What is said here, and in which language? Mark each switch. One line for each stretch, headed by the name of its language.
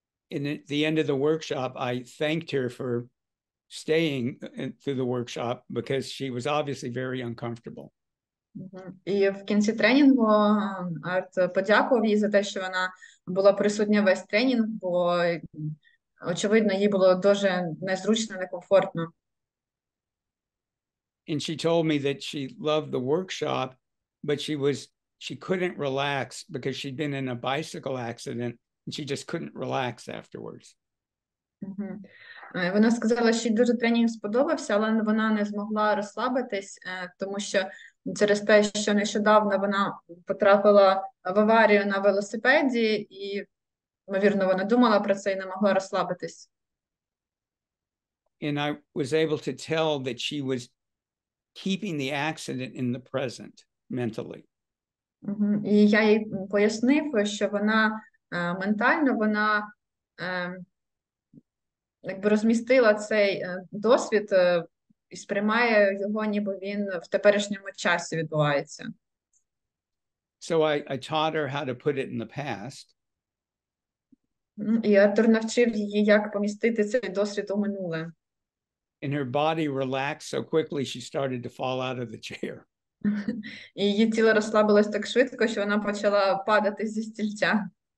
English: And at the end of the workshop, I thanked her for staying through the workshop because she was obviously very uncomfortable.
Ukrainian: І в кінці тренінгу Арт подякував їй за те, що вона була присутня весь тренінг, бо, очевидно, їй було дуже незручно, некомфортно.
English: And she told me that she loved the workshop, but she couldn't relax because she'd been in a bicycle accident and she just couldn't relax afterwards.
Ukrainian: Вона сказала, що їй дуже тренінг сподобався, але вона не змогла розслабитись, тому що через те, що нещодавно вона потрапила в аварію на велосипеді, і, ймовірно, вона думала про це і не могла розслабитись.
English: And I was able to tell that she was keeping the accident in the present mentally.
Ukrainian: І я їй пояснив, що вона ментально, вона якби розмістила цей досвід і сприймає його, ніби він в теперішньому часі відбувається.
English: So I taught her how to put it in the past.
Ukrainian: І Артур навчив її, як помістити цей досвід у минуле.
English: And her body relaxed so quickly she started to fall out of the chair.
Ukrainian: І її тіло розслабилось так швидко, що вона почала падати зі стільця.